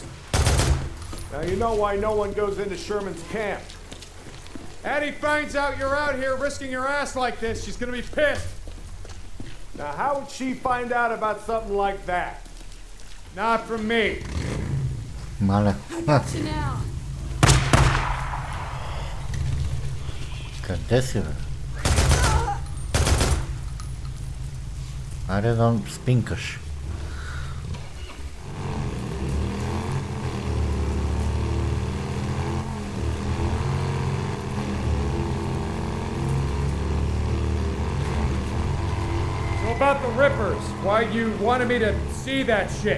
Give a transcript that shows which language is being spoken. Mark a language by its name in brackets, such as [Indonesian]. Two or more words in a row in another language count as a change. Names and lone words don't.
[English] Now you know why no one goes into Sherman's camp. Addie finds out you're out here risking your ass like this, she's gonna be pissed. Now how would she find out about something like that? Not from me. Male. Got you now. [Bulgarian] Къде си, бе? Айде да спинкаш. [English] So about the Rippers, why you wanted me to see that shit?